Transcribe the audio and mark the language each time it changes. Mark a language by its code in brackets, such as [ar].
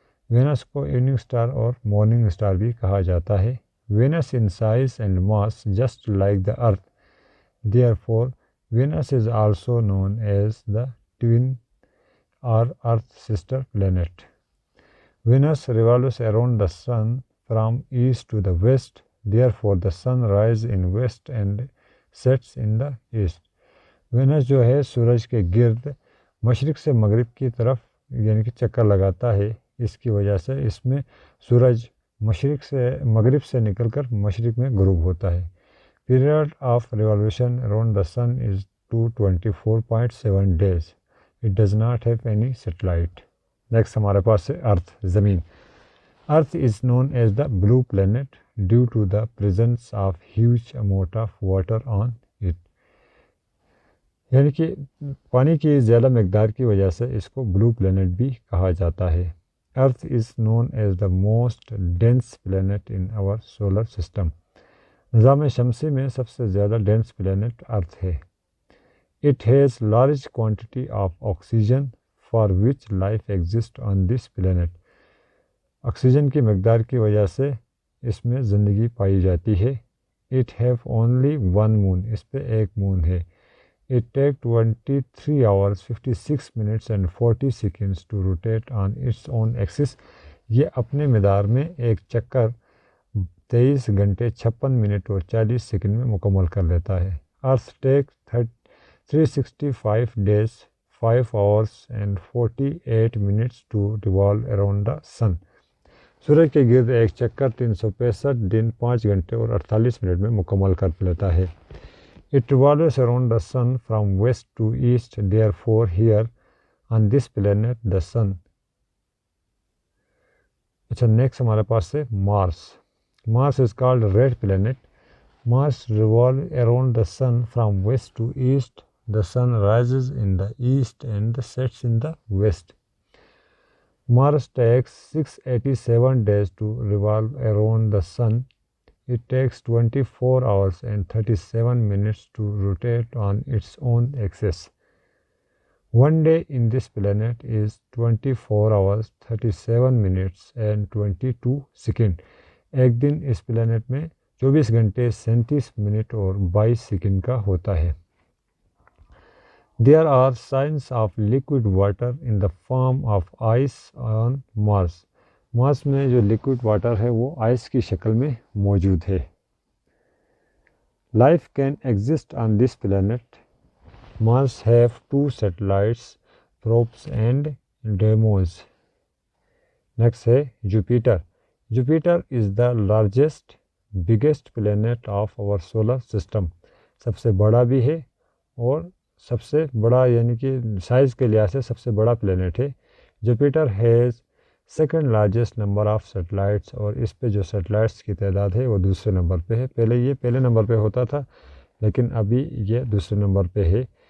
[ur] Venice کو evening star اور morning star بھی کہا جاتا ہے۔ [en] Venus in size and mass just like the earth, therefore Venus is also known as the twin or earth sister planet. Venus revolves around the sun from east to the west, therefore the sun rises in west and sets in the east. [ur] Venus جو ہے سورج کے گرد مشرق سے مغرب کی طرف یعنی کہ چکر لگاتا ہے۔ اس کی وجہ سے اس میں سورج مغرب سے نکل کر مشرق میں غروب ہوتا ہے۔ [en] Period of revolution around the sun is 224.7 days. It does not have any satellite. Next [ur] ہمارے پاس ہے ارتھ، زمین۔ [en] Earth is known as the blue planet due to the presence of huge amount of water on it. [ur] یعنی کہ پانی کی زیادہ مقدار کی وجہ سے اس کو بلو پلینٹ بھی کہا جاتا ہے۔ [en] Earth is known as the most dense planet in our solar system. [ur] نظام شمسی میں سب سے زیادہ ڈینس پلینٹ ارتھ ہے۔ [en] It has large quantity of oxygen for which life exist on this planet. [ur] Oxygen کی مقدار کی وجہ سے اس میں زندگی پائی جاتی ہے۔ [en] it have only one moon, [ur] اس پہ ایک مون ہے۔ [en] It take 23 hours 56 minutes and 40 seconds to rotate on its own axis. [ur] یہ اپنے مدار میں ایک چکر 23 گھنٹے 56 منٹ اور 40 سیکنڈ میں مکمل کر لیتا ہے۔ [en] Earth take 365 days 5 hours and 48 minutes to revolve around the sun. [ur] سورج کے گرد ایک چکر 365 دن 5 گھنٹے اور 48 منٹ میں مکمل کر لیتا ہے. [en] It revolves around the sun from west to east. Therefore, here on this planet, the sun. [ur] اچھا نیکسٹ ہمارے پاس ہے مارس. [en] Mars is called red planet. Mars revolves around the sun from west to east. The sun rises in the east and sets in the west. Mars takes 687 days to revolve around the sun. It takes 24 hours and 37 minutes to rotate on its own axis. One day in this planet is 24 hours, 37 minutes and 22 seconds. [ur] ایک دن اس plant میں 24 گھنٹے 37 minute اور 22 second کا ہوتا ہے. [en] There are signs of liquid water in the form of ice on Mars. [ur] مارس میں جو liquid water ہے وہ آئس کی شکل میں موجود ہے. [en] Life can exist on this planet. Mars have 2 satellites, probes and demos. Next ہے Jupiter. Jupiter is the largest, biggest planet of our solar system. [ur] سب سے بڑا بھی ہے اور سب سے بڑا یعنی کہ سائز کے لحاظ سے سب سے بڑا پلینٹ ہے. [en] Jupiter has second largest number of satellites [ur] اور اس پہ جو سیٹلائٹس کی تعداد ہے وہ دوسرے نمبر پہ ہے. پہلے یہ پہلے نمبر پہ ہوتا تھا لیکن ابھی یہ دوسرے نمبر پہ ہے.